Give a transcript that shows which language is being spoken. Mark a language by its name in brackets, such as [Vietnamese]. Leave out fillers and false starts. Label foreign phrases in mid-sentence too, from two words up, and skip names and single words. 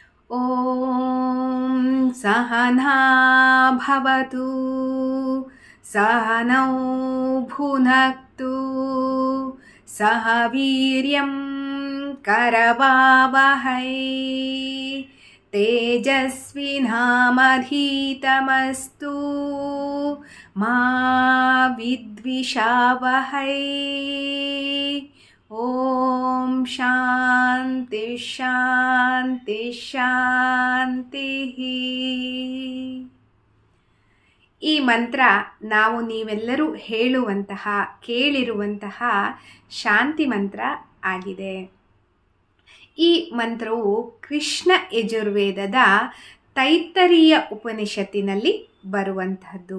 [Sanskrit] ॐ सहना भवतु सहनौ भुनक्तु सह वीर्यं करवावहै तेजस्विनामधीतमस्तु मा विद्विषावहै। ಓಂ ಶಾಂತಿ ಶಾಂತಿ ಶಾಂತಿ. [Kannada] ಈ ಮಂತ್ರ ನಾವು ನೀವೆಲ್ಲರೂ ಹೇಳುವಂತಹ ಕೇಳಿರುವಂತಹ ಶಾಂತಿ ಮಂತ್ರ ಆಗಿದೆ. ಈ ಮಂತ್ರವು ಕೃಷ್ಣ ಯಜುರ್ವೇದದ ತೈತ್ತರೀಯ ಉಪನಿಷತ್ತಿನಲ್ಲಿ ಬರುವಂತಹದ್ದು.